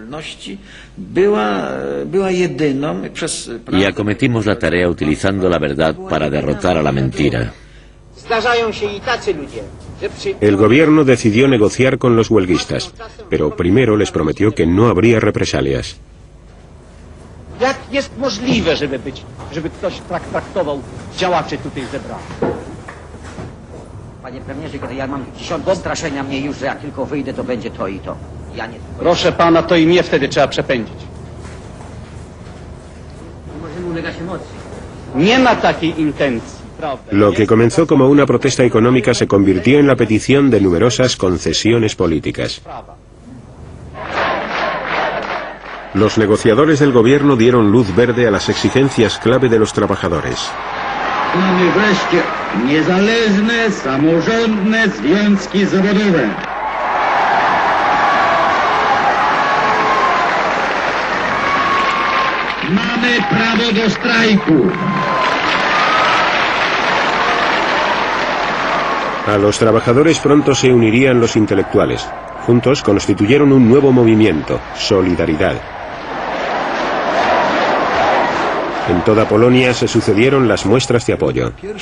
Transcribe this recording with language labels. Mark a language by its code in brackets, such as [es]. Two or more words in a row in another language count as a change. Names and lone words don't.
[es] Y acometimos la tarea utilizando la verdad para derrotar a la mentira. El gobierno decidió negociar con los huelguistas, pero primero les prometió que no habría represalias. [pl] Jak jest możliwe, żeby ktoś traktował działaczy tutaj zebranych? Panie premierze, kiedy ja mam dziesiątki straszenia mnie już, że jak tylko wyjdę, to będzie to i to. Ja nie... Proszę pana, to i mnie wtedy trzeba przepędzić. Nie możemy ulegać emocji. Nie ma takiej intencji, prawda? [es] Lo que comenzó como una protesta económica se convirtió en la petición de numerosas concesiones políticas. Los negociadores del gobierno dieron luz verde a las exigencias clave de los trabajadores. [pl] Mamy wreszcie niezależne, samorządne związki zawodowe. Mamy prawo do strajku. [es] A los trabajadores pronto se unirían los intelectuales. Juntos constituyeron un nuevo movimiento, Solidaridad. En toda Polonia se sucedieron las muestras de apoyo.